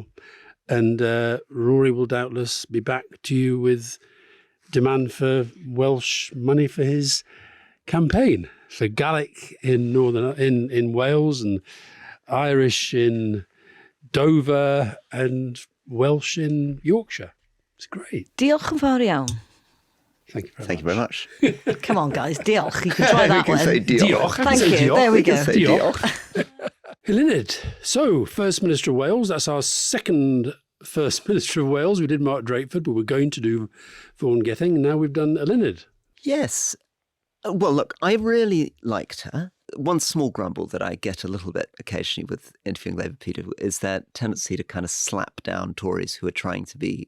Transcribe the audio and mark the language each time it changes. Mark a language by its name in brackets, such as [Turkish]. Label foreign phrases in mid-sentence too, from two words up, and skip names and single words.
[English] And Rory will doubtless be back to you with demand for Welsh money for his campaign, for Gaelic in in Wales and Irish in Dover and Welsh in Yorkshire. It's great. [Welsh] Diolch yn fawr iawn. [English] Thank you very much. Come on, guys. Diolch. You can try that We can one. say diolch. Thank you. There we go. Diolch. Eluned. So, First Minister of Wales, that's our second First Minister of Wales. We did Mark Drakeford, but we're going to do Vaughan Gething, and now we've done Eluned. Yes. Well, look, I really liked her. One small grumble that I get a little bit occasionally with interviewing Labour people is that tendency to kind of slap down Tories who are trying to be